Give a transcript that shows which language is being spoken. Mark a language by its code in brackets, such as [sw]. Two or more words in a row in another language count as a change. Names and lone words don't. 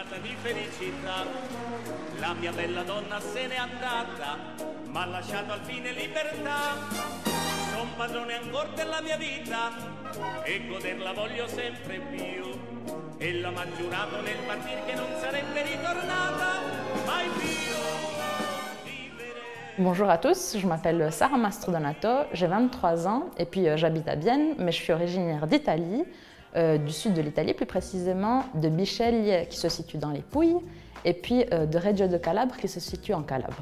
[it] La mia bella donna se n'è andata, m'ha lasciato al fine libertà. Son padrone ancora della mia vita e goderla voglio sempre più. Ella m'ha giurato nel partir che non sarebbe ritornata mai più. [fr] Bonjour à tous, je m'appelle Sara Mastrodonato, j'ai 23 ans et puis j'habite à Vienne, mais je suis originaire d'Italie, du sud de l'Italie, plus précisément de Bisceglie qui se situe dans les Pouilles et puis de Reggio de Calabre qui se situe en Calabre.